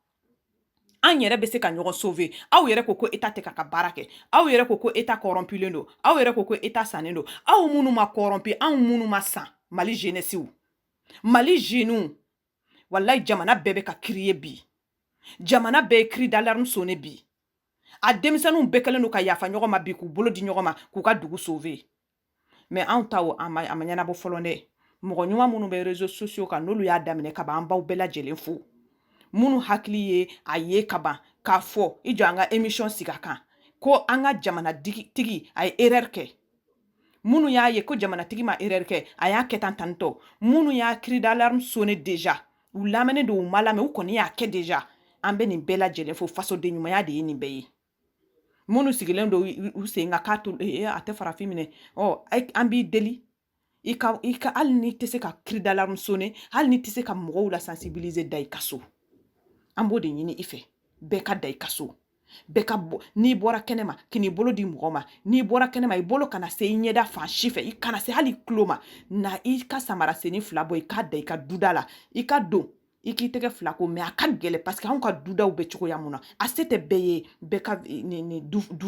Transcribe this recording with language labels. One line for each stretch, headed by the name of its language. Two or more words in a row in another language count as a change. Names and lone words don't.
Bambara: an yɛrɛ bɛ se ka ɲɔgɔn sauver aw yɛrɛ ko état tɛ ka baara kɛ aw yɛrɛ ko état corrompulen don aw yɛrɛ ko état sannen don aw minnu ma corrompu anw minnu ma san Mali jeunesse Mali jeune wallahi jamana bɛɛ bɛ ka kiri bi jamana bɛɛ
French: cri d'alarme sonné
Bambara: bi a denmisɛnninw bɛɛ kɛlen don ka yafa ɲɔgɔn ma bi k'u bolo di ɲɔgɔn ma k'u ka dugu sauver mais anw taw a ma ɲɛnabɔ fɔlɔ dɛ mɔgɔ ɲuman minnu bɛ
French: réseaux sociaux
Bambara: kan n'olu y'a daminɛ ka ban an baw bɛɛ lajɛlen fo minnu hakili ye a ye ka ban k'a fɔ i jɔ an ka émission sigi a kan ko an ka jamana tigi a ye erreur kɛ minnu y'a ye ko jamanatigi ma erreur kɛ a y'a kɛ tan tantɔ minnu y'a
French: cri d'alarme sonné déjà
Bambara: u lamɛnnen don u ma lamɛn u kɔni y'a kɛ déjà an bɛ nin bɛɛ lajɛlen fo fasoden ɲumanya de ye nin bɛɛ ye minnu sigilen don u sen ka k'a to a tɛ farafin minɛ an b'i deli i ka hali ni tɛ se ka
French: cri d'alarme sonné
Bambara: hali ni tɛ se ka mɔgɔw la sensibiliser da i ka so an b'o de ɲini i fɛ bɛɛ ka da i ka so bɛɛ ka bɔ n'i bɔra kɛnɛma k'i bolo di mɔgɔ ma n'i bɔra kɛnɛma i bolo kana se i ɲɛda fan si fɛ i kana se hali tulo ma na i ka samara senni fila bɔ i k'a da i ka duda la i ka don i k'i tɛgɛ fila ko mais a ka gɛlɛ
French: parce que
Bambara: anw ka dudaw bɛ cogoya mun na a se tɛ bɛɛ ye bɛɛ ka ni du